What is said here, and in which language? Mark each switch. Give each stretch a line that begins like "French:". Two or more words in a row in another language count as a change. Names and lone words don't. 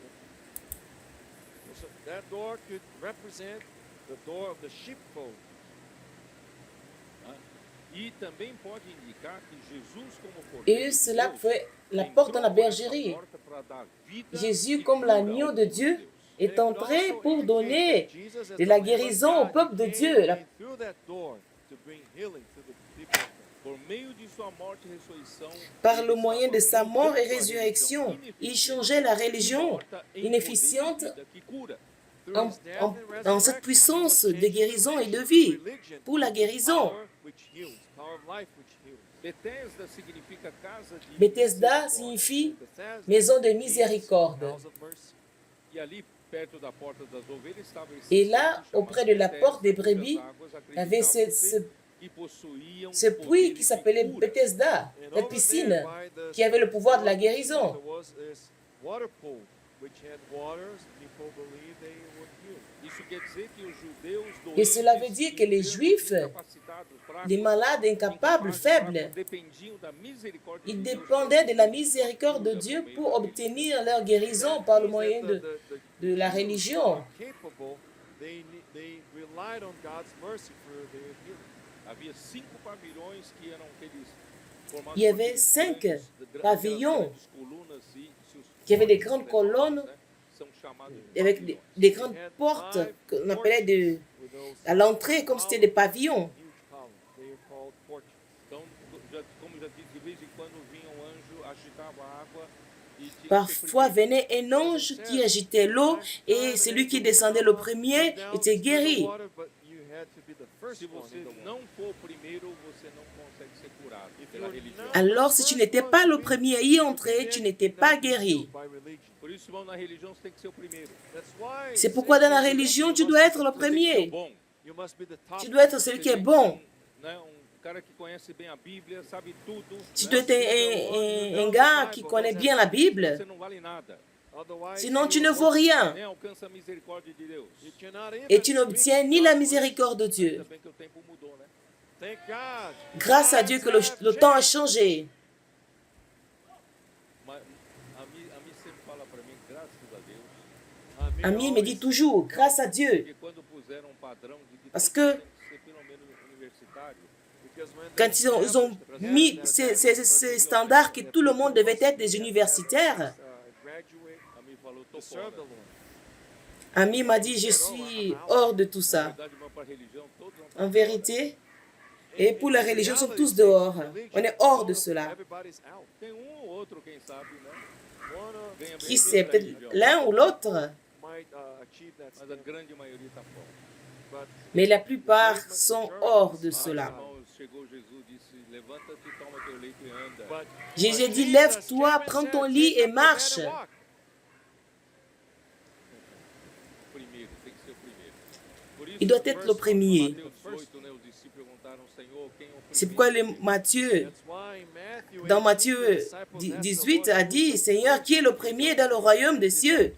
English: So that door could represent the door of the sheepfold.
Portuguese: Né? E também pode indicar que Jesus, como cordeiro
French: Et
Portuguese: de
French: cela
Portuguese: Deus,
French: fait la porte dans la
Portuguese: entrou por essa
French: bergerie.
Portuguese: porta para dar vida
French: Jésus,
Portuguese: e
French: comme
Portuguese: cura
French: l'agneau
Portuguese: ao
French: de
Portuguese: povo de
French: Dieu,
Portuguese: Deus.
English: And it
French: est
English: could
French: entré
English: also
French: pour
English: indicate
French: donner
English: that Jesus, as
French: de
English: the
French: la
English: Lamb of
French: guérison au
English: God,
French: peuple de
English: he
French: Dieu.
English: came
French: La-
English: in through that door to bring healing to the people of God.
Portuguese: Por meio de sua morte e ressurreição,
French: Par
Portuguese: ele
French: le moyen
Portuguese: estava
French: de sa mort et
Portuguese: mudando a
French: résurrection,
Portuguese: religião
French: il
Portuguese: ineficiente
French: changeait la
Portuguese: e
French: religion
Portuguese: morta em
French: inefficiente
Portuguese: poder de vida que cura.
English: Through
French: en,
English: his death
French: en-
English: and
French: en cette
English: resurrection,
French: puissance
English: he was
French: de
English: changed
French: guérison
English: to
French: et de vie
English: religion,
French: pour la
English: which is
French: guérison.
English: power which heals, power of life which heals.
Portuguese: Bethesda significa casa de
French: Bethesda
Portuguese: misericórdia.
French: signifie
English: Bethesda
French: maison de
English: means
French: miséricorde.
English: house of mercy.
Portuguese: E ali, perto da porta das ovelhas, estava esse
French: Et
Portuguese: centro
French: là,
Portuguese: chamado
French: auprès de la
Portuguese: Bethesda,
French: porte des
Portuguese: cujas
French: brebis,
Portuguese: águas
French: il y avait
Portuguese: acreditavam-se que possuíam
French: ce puits
Portuguese: poderes
French: qui
Portuguese: de
French: s'appelait
Portuguese: cura.
French: Bethesda,
English: And
French: cette
English: over
French: piscine
English: there by the
French: qui avait le pouvoir de la
English: there
French: guérison.
English: was this water pool which had waters. People believed they were healed.
Portuguese: Isso quer dizer que os judeus
French: Et cela veut
Portuguese: doentes,
French: dire que les
Portuguese: enfermos,
French: Juifs,
Portuguese: incapacitados, fracos,
French: les malades, incapables,
Portuguese: incapazes,
French: faibles,
Portuguese: fracos, dependiam da misericórdia
French: ils
Portuguese: de Deus
French: dépendaient de la
Portuguese: para
French: miséricorde de
Portuguese: cura
French: Dieu
Portuguese: por meio
French: pour
Portuguese: da
French: obtenir leur guérison
English: That
French: par le
English: means
French: moyen
English: that
French: de la
English: Jews
French: religion.
English: who are capable, they relied on God's mercy for their healing.
Portuguese: Havia 5 pavilhões que eram aqueles formados
French: Il y
Portuguese: por
French: avait
Portuguese: aqueles
French: 5 grandes pavillons
Portuguese: grandes colunas e se os
French: qui avaient des
Portuguese: portões grandes redondos,
French: colonnes
Portuguese: né, são chamados de
French: avec
Portuguese: pavilhões.
French: des grandes portes qu'on appelait
English: With those
French: à l'entrée comme c'était des pavillons.
English: huge columns, they are called porches.
Portuguese: Então, como já disse, de vez em quando vinha um anjo, agitava a água e tinha que ser
French: Parfois
Portuguese: primeiro.
French: venait un ange qui agitait l'eau et celui qui descendait le premier était guéri.
Portuguese: Se você não for o primeiro, você não consegue ser curado pela religião.
French: Alors si tu n'étais pas le premier à y entrer, tu n'étais pas guéri.
Portuguese: Por isso, irmão, na religião você tem que ser o primeiro.
French: C'est pourquoi dans la religion, tu dois être le
Portuguese: Você tem que ser o
French: premier.
Portuguese: bom.
French: Tu dois être celui qui est bon.
Portuguese: Né? Cara que conhece bem a Bíblia, sabe tudo.
French: Tu
Portuguese: né?
French: dois être un gars qui connaît bien la Bible.
Portuguese: Você não vale nada.
French: Sinon, tu ne vaux rien.
Portuguese: Nem alcança a misericórdia de Deus.
French: Et tu n'obtiens ni la miséricorde de Dieu.
Portuguese: Ainda bem que o tempo mudou, né?
French: Grâce à Dieu que le temps a changé.
Portuguese: Mas a mim sempre fala para mim, graças a Deus,
French: Ami me dit toujours, grâce à Dieu.
Portuguese: porque quando puseram um padrão de que
French: Parce
Portuguese: tudo
French: que
Portuguese: tem que ser pelo menos universitário,
French: quand ils ont mis ces standards que tout le monde devait être des universitaires,
Portuguese: a mim falou, tô fora.
French: Ami m'a dit, je suis hors de tout
Portuguese: Na
French: ça.
Portuguese: verdade, irmão, para a religião, todos vão
French: En vérité, et pour la religion, nous sommes tous dehors. On est hors de cela.
Portuguese: Tem um ou outro, quem sabe, né? Ganha bem
French: Qui
Portuguese: bem
French: sait,
Portuguese: pela
French: peut-être
Portuguese: religião,
French: l'un ou l'autre,
Portuguese: mas a grande maioria está fora.
French: mais la plupart sont hors de
Portuguese: Mas,
French: cela.
Portuguese: irmãos, chegou Jesus, disse, levanta-te, toma teu leito e anda.
French: Jésus dit, lève-toi, prends ton lit et marche.
Portuguese: Primeiro, tem que ser o primeiro. Por isso,
French: Il doit être le premier.
Portuguese: Mateus 18, né, os discípulos perguntaram, Senhor, quem é o
French: C'est
Portuguese: primeiro?
French: pourquoi Matthieu, dans Matthieu 18, a dit, Seigneur, qui est le premier dans le royaume des cieux?